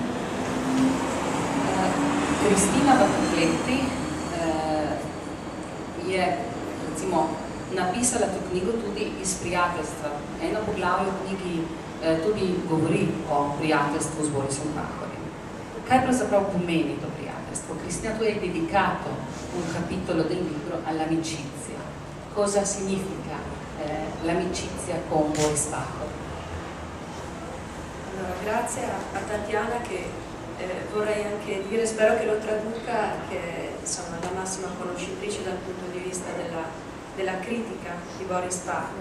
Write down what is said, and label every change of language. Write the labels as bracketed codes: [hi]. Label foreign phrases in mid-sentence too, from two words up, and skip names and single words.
[sl] Kristina Batocletti je, recimo, napisala to knjigo tudi iz prijateljstva. Eno poglavje v knjigi tudi govori o prijateljstvu z Borisom Pahorjem. Kaj pravzaprav pomeni to prijateljstvo? [it] Cristina, tu è dedicato un capitolo del libro all'amicizia. Cosa significa l'amicizia con Boris Pahor? Allora, grazie a Tatiana che vorrei anche dire, spero che lo traduca, che è insomma, la massima conoscitrice dal punto di vista della critica di Boris Pahor.